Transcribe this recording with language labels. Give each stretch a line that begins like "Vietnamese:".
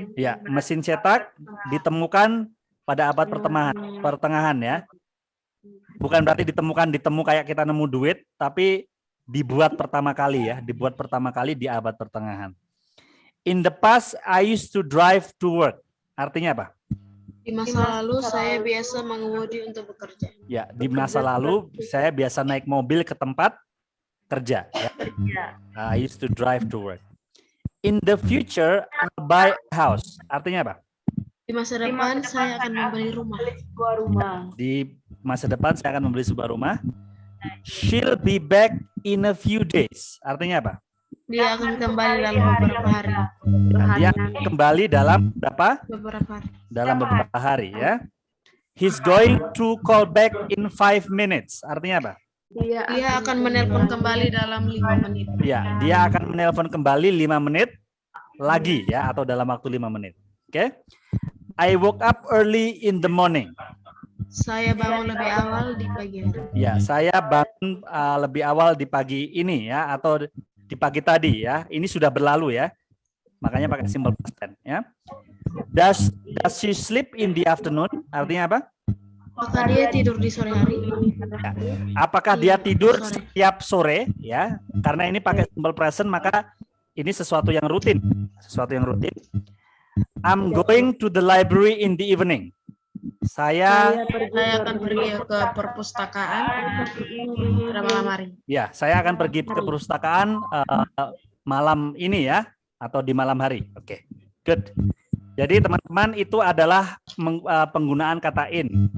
Indonesian: Ya, mesin cetak ditemukan pada abad pertengahan ya. Bukan berarti ditemu kayak kita nemu duit, tapi dibuat pertama kali ya, dibuat pertama kali di abad pertengahan.
English: In the past, I used to drive to work.
Indonesian: Artinya apa? Di masa lalu saya biasa mengemudi untuk bekerja. Ya, di masa lalu saya biasa naik mobil ke tempat kerja. Ya.
English: I used to drive to work. In the future, I'll buy a house.
Indonesian: Artinya apa? Di masa depan saya akan membeli rumah. Di masa depan saya akan membeli sebuah rumah.
English: She'll be back in a few days.
Indonesian: Artinya apa? Dia akan kembali dalam beberapa hari. Dia akan kembali dalam berapa? Beberapa hari. Dalam beberapa hari ya.
English: He's going to call back in 5 minutes.
Indonesian: Artinya apa? Dia akan menelpon kembali dalam 5 menit. Ya, dia akan menelpon kembali 5 menit lagi ya, atau dalam waktu 5 menit. Oke.
English: I woke up early in the morning.
Indonesian: Saya bangun lebih awal di pagi hari. Ya, saya bangun lebih awal di pagi ini ya, atau di pagi tadi ya. Ini sudah berlalu ya. Makanya pakai simple past tense ya.
English: Does she sleep in the afternoon?
Indonesian: Artinya apa? Apakah dia tidur di sore hari? Ya. Apakah dia tidur setiap sore ya? Karena ini pakai simple present maka ini sesuatu yang rutin, sesuatu yang rutin.
English: I'm going to the library in the evening.
Indonesian: Saya akan pergi ke perpustakaan pada malam hari. Ya, saya akan pergi ke perpustakaan malam ini ya, atau di malam hari. Oke, good. Jadi teman-teman itu adalah penggunaan kata in.